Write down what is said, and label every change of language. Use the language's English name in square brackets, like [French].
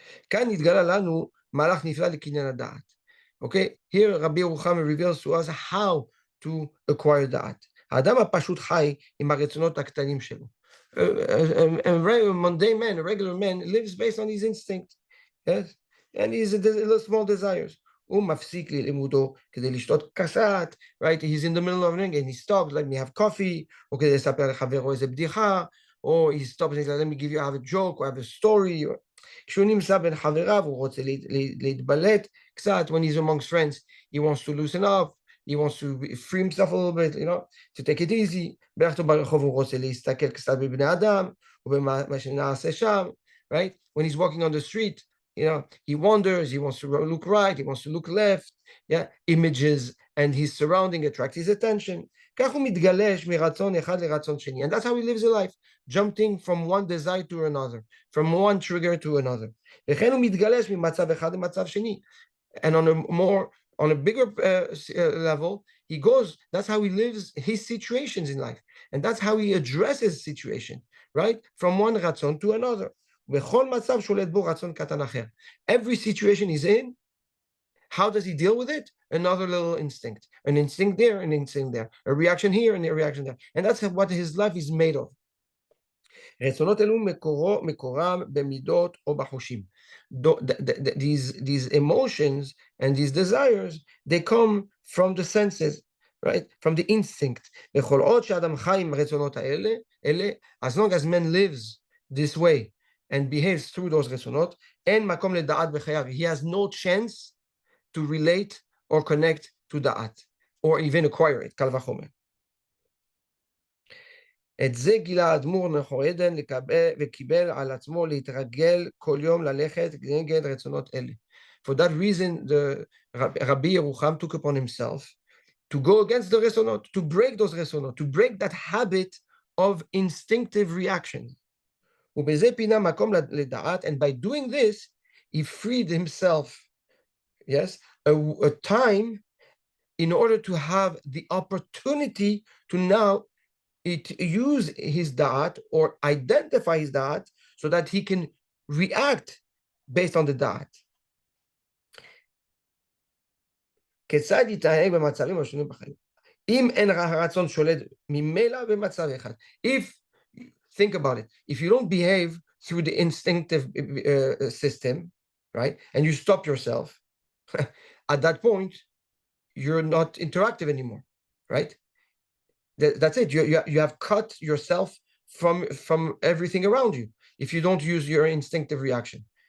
[Hebrew] כאן נתגלה לנו מהלך נפלא לקניין הדעת. [English] Okay, here Rabbi Yerucham reveals to us how to acquire דעת. [Hebrew] האדם הפשוט חי עם הרצונות הקטנים שלו. [English] A very mundane man, a regular man, lives based on his instinct. Yes? And his small desires. [Hebrew] הוא מפסיק ללימודו כדי לשתות קצת, right? [English] He's in the middle of it and he stops, let me have coffee, [Hebrew] או כדי לספר לחברו איזה בדיחה, [English] or he stops and he says, let me give you, I have a joke, or I have a story. [Hebrew] כשהוא נמצא בין חבריו, הוא רוצה להתבלט קצת, [English] when he's amongst friends, he wants to loosen up, he wants to free himself a little bit, to take it easy. [Hebrew] בלכתו ברחוב הוא רוצה להסתכל קצת בבני אדם, ובמה שנעשה שם, right? [English] When he's walking on the street, he wanders, he wants to look right, he wants to look left, images and his surrounding attract his attention. [Hebrew] כך הוא מתגלש מרצון אחד לרצון שני. [English] And that's how he lives his life, jumping from one desire to another, from one trigger to another. [Hebrew] וכן הוא מתגלש ממצב אחד למצב שני. [English] And on a bigger level, he goes, that's how he lives his situations in life. And that's how he addresses situation, right? From one ratzon to another. [Hebrew] בכל מצב שולט בו רצון קטן אחר. [English] Every situation he's in, how does he deal with it? Another little instinct. An instinct there, an instinct there. A reaction here and a reaction there. And that's what his life is made of. [Hebrew] רצונות אלו מקורם במידות או בחושים. [English] These emotions and these desires, they come from the senses, right? From the instinct. [Hebrew] בכל עוד שאדם חי עם הרצונות האלה, [English] as long as man lives this way and behaves through those [Hebrew] רצונות, אין מקום לדעת בחייו. [English] He has no chance to relate or connect to דעת, or even acquire it, קל וחומר. [Hebrew] את זה גילה האדמו"ר נחור עדן וקיבל על עצמו להתרגל כל יום ללכת נגד רצונות אלה. [English] For that reason, Rabbi Yerucham took upon himself to go against the רצונות, to break those רצונות, to break that habit of instinctive reaction. [Hebrew] ובזה פינה מקום לדעת, [English] and by doing this, he freed himself, yes, a time in order to have the opportunity to now use his da'at or identify his da'at so that he can react based on the da'at. [Hebrew] כיצד יתנהג במצבים השונים בחיים? אם אין הרצון שולט ממילא במצב אחד. [English] Think about it. If you don't behave through the instinctive system, right, and you stop yourself, at that point, you're not interactive anymore, right? That's it. You have cut yourself from everything around you if you don't use your instinctive reaction.